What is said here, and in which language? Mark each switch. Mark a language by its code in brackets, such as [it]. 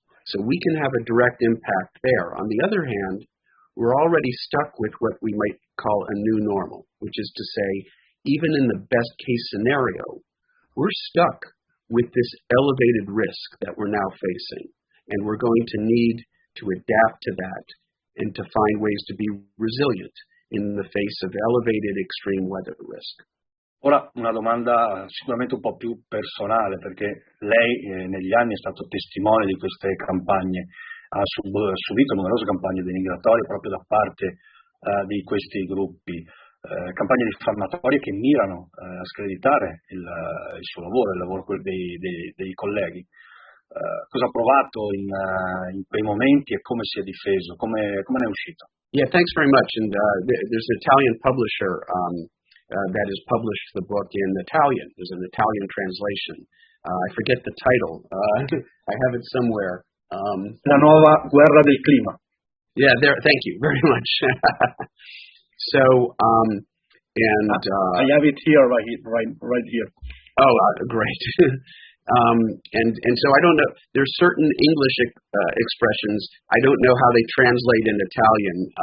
[en] So we can have a direct impact there. On the other hand, we're already stuck with what we might call a new normal, which is to say, even in the best case scenario, we're stuck with this elevated risk that we're now facing. And we're going to need to adapt to that and to find ways to be resilient in the face of elevated extreme weather risk. [it] Ora una domanda sicuramente un po' più personale, perché lei negli anni è stato testimone di queste campagne, ha subito numerose campagne denigratorie proprio da parte di questi gruppi, campagne diffamatorie che mirano a screditare il suo lavoro, il lavoro dei colleghi. Cosa ha provato in quei momenti e come si è difeso, come ne è uscito? [en] Yeah, thanks very much. And there's an Italian publisher that has published the book in Italian. There's an Italian translation. I forget the title. I have it somewhere. [it] La nuova guerra del clima. [en] Yeah, thank you very much. So, I have it here, right here. Oh, great. And so I don't know, there's certain English expressions, I don't know how they translate in Italian.